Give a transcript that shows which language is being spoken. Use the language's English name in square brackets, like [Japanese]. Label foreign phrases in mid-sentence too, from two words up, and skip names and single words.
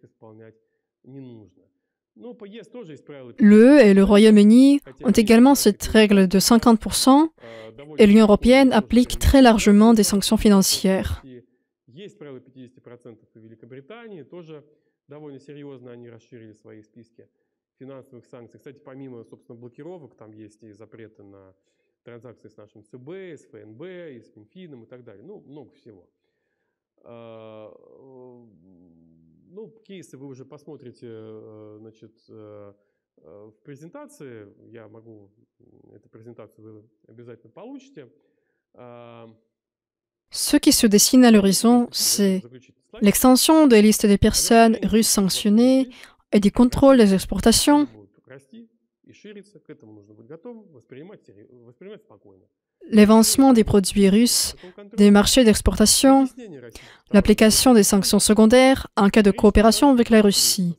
[French] L'UE et le Royaume-Uni ont également cette règle de 50%, et l'Union européenne applique très largement des sanctions financières. [Russian] Финансовых санкций. Кстати, помимо, собственно, блокировок, там есть и запреты на транзакции с нашим ЦБ, с ФНБ, и с Минфином и так далее. Ну, много всего. Ну, кейсы вы уже посмотрите, значит, в презентации. Я могу, эту презентацию вы обязательно получите. [French] Ce qui se dessine à l'horizon, c'est l'extension des listes des personnes russes sanctionnées et du contrôle des exportations, l'évancement des produits russes, des marchés d'exportation, l'application des sanctions secondaires en cas de coopération avec la Russie.